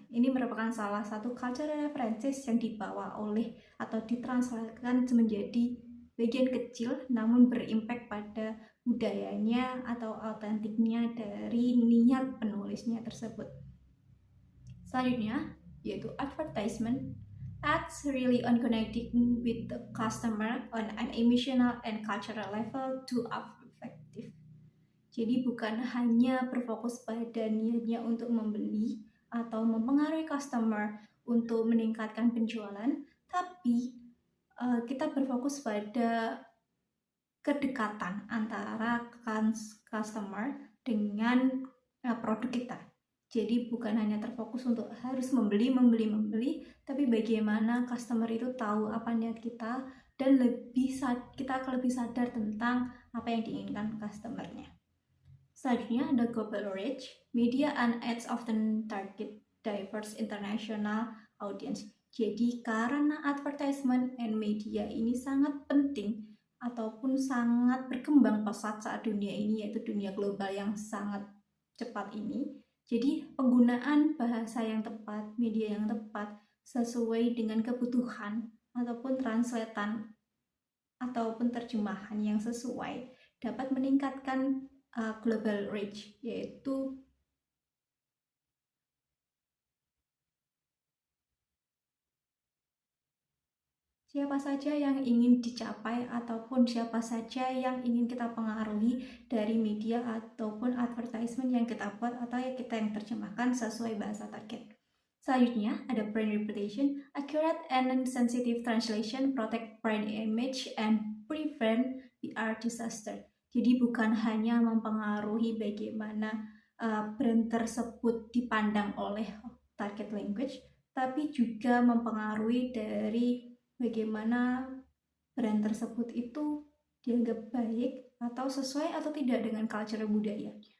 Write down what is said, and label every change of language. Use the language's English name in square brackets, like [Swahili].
[Indonesian] Ini merupakan salah satu [English] cultural references [Indonesian] yang dibawa oleh atau ditranslatekan menjadi bagian kecil namun berimpact pada budayanya atau autentiknya dari niat penulisnya tersebut. Selanjutnya yaitu advertisement. [English] Ads really on connecting with the customer on an emotional and cultural level to effective. [Indonesian] Jadi bukan hanya berfokus pada niatnya untuk membeli atau mempengaruhi customer untuk meningkatkan penjualan, tapi kita berfokus pada kedekatan antara customer dengan produk kita. Jadi bukan hanya terfokus untuk harus membeli, tapi bagaimana customer itu tahu apa niat kita dan kita akan lebih sadar tentang apa yang diinginkan customernya. Selanjutnya ada global reach. [English] Media and ads often target diverse international audience. [Indonesian] Jadi karena [English] advertisement and media [Indonesian] ini sangat penting ataupun sangat berkembang pesat saat dunia ini, yaitu dunia global yang sangat cepat ini. Jadi penggunaan bahasa yang tepat, media yang tepat sesuai dengan kebutuhan ataupun translatean ataupun terjemahan yang sesuai dapat meningkatkan global reach, yaitu siapa saja yang ingin dicapai ataupun siapa saja yang ingin kita pengaruhi dari media ataupun advertisement yang kita buat atau yang kita yang terjemahkan sesuai bahasa target. Selanjutnya ada brand reputation. [English] Accurate and sensitive translation protect brand image and prevent PR disaster. [Indonesian] Jadi bukan hanya mempengaruhi bagaimana brand tersebut dipandang oleh target language, tapi juga mempengaruhi dari bagaimana brand tersebut itu dianggap baik atau sesuai atau tidak dengan culture budaya.